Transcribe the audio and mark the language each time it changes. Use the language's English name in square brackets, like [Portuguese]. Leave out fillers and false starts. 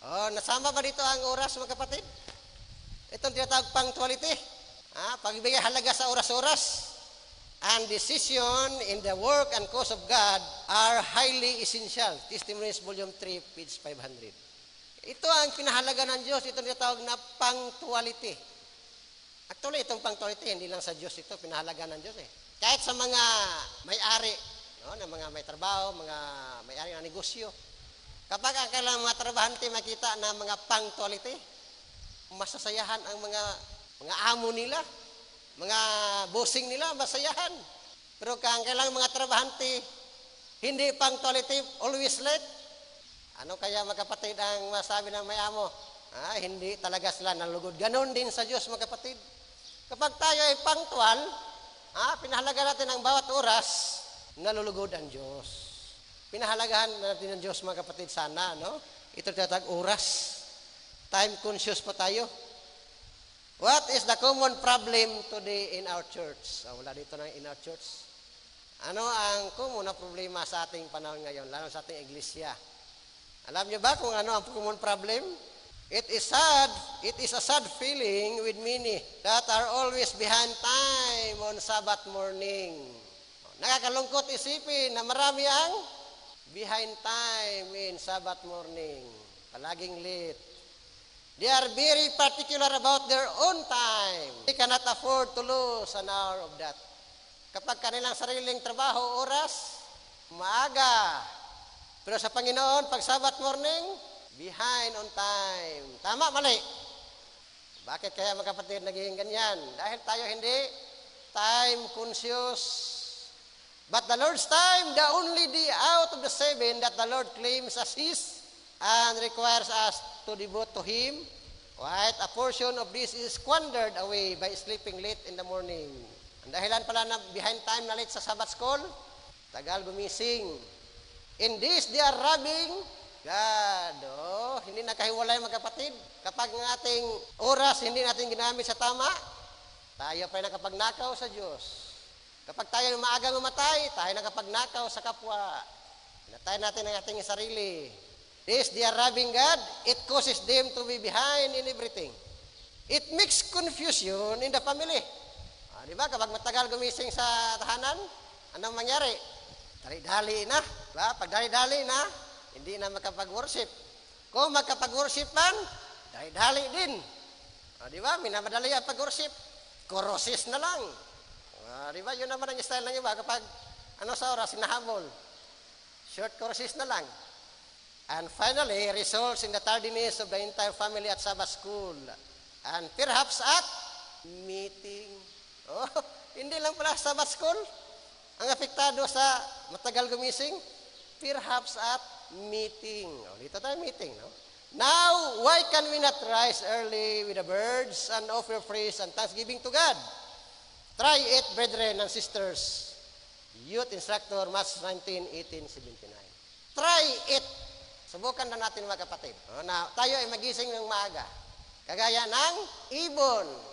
[Filipino] Nasama ba dito ang oras mga kapatid? Itong tinatawag punctuality. Pagbigay halaga sa oras-oras. [English] And decision in the work and cause of God are highly essential. Testimonies Volume 3, page 500. [Filipino] Ito ang pinahalaga ng Diyos. Ito tinatawag na punctuality. Actually, itong punctuality, hindi lang sa Diyos ito, pinahalaga ng Diyos eh. Kahit sa mga may-ari, no, ng mga may trabaho, mga may-ari ng negosyo, kapag ang kailangan mga trabahante makita na mga punctuality, masasayahan ang mga amo nila, mga bossing nila, masayahan. Pero kung kailangan mga trabahante, hindi punctuality, always late, ano kaya mga kapatid ang masabi ng may amo? Hindi talaga sila nalugod. Ganon din sa Diyos mga kapatid. Kapag tayo ay punctual, pinahalaga natin ang bawat oras, nalulugod ang Diyos. Pinahalagahan natin ang Diyos mga kapatid sana, no? Ito tinatawag oras. Time conscious pa tayo. [English] What is the common problem today in our church? [Filipino] Wala dito na [English] in our church. [Filipino] Ano ang common na problema sa ating panahon ngayon, lalo sa ating iglesia? Alam niyo ba kung ano ang common problem? [English] It is a sad feeling with many that are always behind time on Sabbath morning. [Filipino] Nakakalungkot isipin na marami ang [English] behind time in Sabbath morning. [Filipino] Palaging late. [English] They are very particular about their own time. They cannot afford to lose an hour of that. [Filipino] Kapag kanilang sariling trabaho, oras, maaga. Pero sa Panginoon, pag Sabbath morning, [English] behind on time. [Filipino] Tama, mali. Bakit kaya mga kapatid naging ganyan? Dahil tayo hindi time conscious. [English] But the Lord's time, the only day out of the 7 that the Lord claims as His and requires us to devote to Him, quite a portion of this is squandered away by sleeping late in the morning. [Filipino] Ang dahilan pala na behind time na late sa Sabbath school, tagal gumising. [English] In this, they are robbing God. [Filipino] Hindi nakahiwalay mga kapatid. Kapag ng ating oras hindi natin ginamit sa tama, tayo pa nakapagnakaw sa Diyos. Kapag tayo maagang umatay, tayo nakapagnakaw sa kapwa. Pinatay natin ang ating sarili. [English] This, they are robbing God. It causes them to be behind in everything. It makes confusion in the family. [Filipino] Di ba? Kapag matagal gumising sa tahanan, anong mangyari? Dali-dali na. Diba? Pag dali-dali na, hindi na makapag-worship. Kung makapag-worship man, dali-dali din. Di ba? Minamadali ang pag-worship. Korosis na lang. Di ba? Yun naman ang style ng iba. Kapag sa oras, sinahabol. Short korosis na lang. [English] And finally, results in the tardiness of the entire family at Sabbath school. And perhaps at meeting. [Filipino] Hindi lang pala Sabbath school ang apektado sa matagal gumising. [English] Perhaps at meeting. [Filipino] Dito tayo meeting, no? [English] Now, why can we not rise early with the birds and offer praise and thanksgiving to God? Try it, brethren and sisters. Youth Instructor, March 19, 1879. Try it. [Filipino] Subukan na natin mga kapatid. Na tayo ay magising ng maaga. Kagaya ng ibon.